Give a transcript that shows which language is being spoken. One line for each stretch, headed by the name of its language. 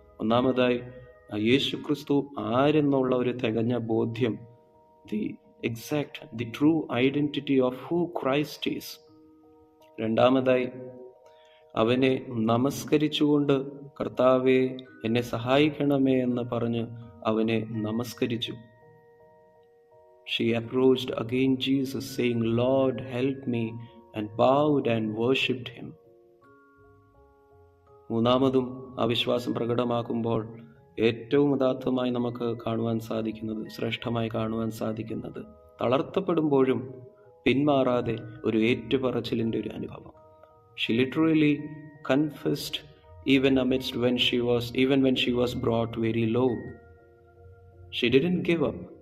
Malayalam: ഒന്നാമതായി, യേശുക്രിസ്തു ആരെന്നുള്ള ഒരു തികഞ്ഞ ബോധ്യം,
English: The true identity of who Christ is.
Malayalam: രണ്ടാമതായി, അവനെ നമസ്കരിച്ചുകൊണ്ട് കർത്താവെ എന്നെ സഹായിക്കണമേ എന്ന് പറഞ്ഞ് അവനെ നമസ്കരിച്ചു.
English: She approached again Jesus, saying, Lord, help me, and bowed and worshipped him.
Malayalam: മൂന്നാമതും ആ വിശ്വാസം പ്രകടമാക്കുമ്പോൾ ഏറ്റവും ഉദാത്തമായി നമുക്ക് കാണുവാൻ സാധിക്കുന്നത്, ശ്രേഷ്ഠമായി കാണുവാൻ സാധിക്കുന്നത്, തളർത്തപ്പെടുമ്പോഴും പിന്മാറാതെ ഒരു ഏറ്റുപറച്ചിലിൻ്റെ ഒരു അനുഭവം.
English: She literally confessed even when she was brought very low. She didn't give up.